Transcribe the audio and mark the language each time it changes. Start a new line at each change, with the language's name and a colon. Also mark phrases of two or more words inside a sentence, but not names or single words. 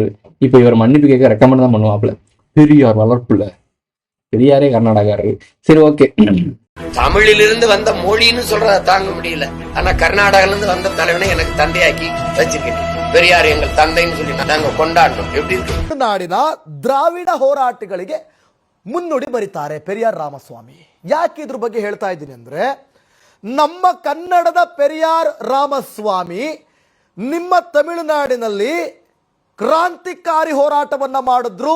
Tamil: இப்போ இவர் மன்னிப்பு கேட்க ரெக்கமெண்ட் தான் பண்ணுவாப்ல. பெரியார் வளர்ப்புல பெரியாரே கர்நாடகாரு. சரி, ஓகே. தமிழிலிருந்து வந்த மொழின்னு சொல்றத தாங்க முடியல. ஆனா கர்நாடகால இருந்து வந்த தலைவனை எனக்கு தந்தையாக்கி வச்சிருக்கேன். பெரியார் எங்கள் தந்தைன்னு சொல்லி நாங்க கொண்டாடணும். எப்படி இருக்கு?
Kannada: ನಾಡಿನ ದ್ರಾವಿಡ ಹೋರಾಟಗಳಿಗೆ ಮುನ್ನುಡಿ ಬರೀತಾರೆ ಪೆರಿಯಾರ್ ರಾಮಸ್ವಾಮಿ. ಯಾಕೆ ಇದ್ರ ಬಗ್ಗೆ ಹೇಳ್ತಾ ಇದ್ದೀನಿ ಅಂದ್ರೆ, ನಮ್ಮ ಕನ್ನಡದ ಪೆರಿಯಾರ್ ರಾಮಸ್ವಾಮಿ ನಿಮ್ಮ ತಮಿಳುನಾಡಿನಲ್ಲಿ ಕ್ರಾಂತಿಕಾರಿ ಹೋರಾಟವನ್ನ ಮಾಡಿದ್ರು.